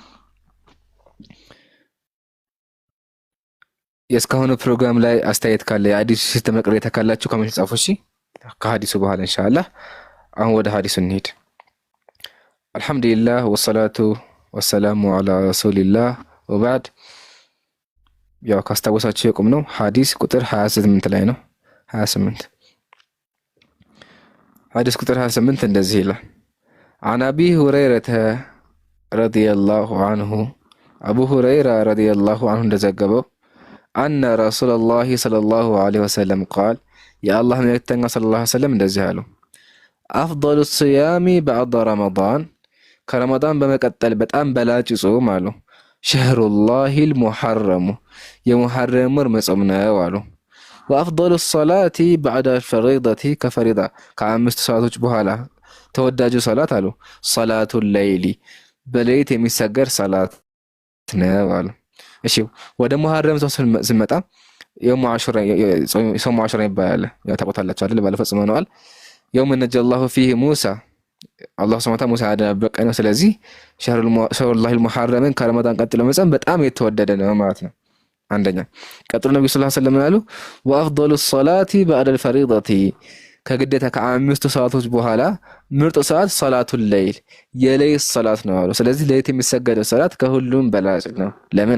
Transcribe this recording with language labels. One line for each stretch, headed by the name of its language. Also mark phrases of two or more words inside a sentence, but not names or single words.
Amharic: የእስካሁኑ ፕሮግራም ላይ አስተያየት ካለ የሐዲሱ ሲስተም ቅሬታ ካላችሁ ኮሜንት ጻፉ። እሺ ከሐዲሱ በኋላ ኢንሻአላህ። አሁን ወደ ሐዲሱ እንሂድ።
Arabic: الحمد لله والصلاة والسلام على رسول الله وبعد።
Amharic: ያው ካስታወሳችሁ የቁም ነው ሐዲስ ቁጥር 28 ላይ ነው። 28
Arabic: ሐዲስ ቁጥር 28 እንደዚህ ይላል። عن أبي هريرة رضي الله عنه أبو هريرة رضي الله عنه እንደዘገበው أن رسول الله صلى الله عليه وسلم قال يا الله መልእክተኛ صلى الله عليه وسلم
Amharic: እንደዚህ አሉ።
Arabic: أفضل الصيام بعد رمضان
Amharic: ከረመዳን በመቀጠል በጣም በላጭ ጾም አሉ
Arabic: شهر الله المحرم
Amharic: የሙሐረም ወር መጾም ነው አሉ።
Arabic: وأفضل الصلاة بعد الفريضة كفريضة
Amharic: ከአምስት ሰዓቶች በኋላ ተወዳጁ ሰላት አሉ
Arabic: صلاة الليل
Amharic: በሌሊት የሚሰገድ ሰላት ነው አሉ። እሺ ወደ ሙሐረም ስንመጣ
Arabic: يوم عاشوراء
Amharic: ይባላል። ያው ታውቁታላችሁ አይደል? ባለፈው ጽመነዋል።
Arabic: يوم نجى الله فيه موسى
Amharic: አላህ
Arabic: سبحانه وتعالى
Amharic: ሙሳ ያዳበቀ ነው። ስለዚህ ሸህሩላሂል ሙሐረምን ከረመዳን ቀጥሎ መጾም በጣም የተወደደ ነው ማለት ነው። አንደኛ ቀጥሎ ነብዩ
Arabic: صلى الله عليه وسلم
Amharic: አሉ
Arabic: وأفضل الصلاة بعد الفريضة
Amharic: ከግዴታ ከአምስቱ ሰዓቶች በኋላ ምርጥ ሰዓት
Arabic: صلاة الليل
Amharic: የሌሊት ሰላት ነው አሉ። ስለዚህ ሌሊት የሚሰገደው ሰላት ከሁሉም በላጭ ነው። ለምን?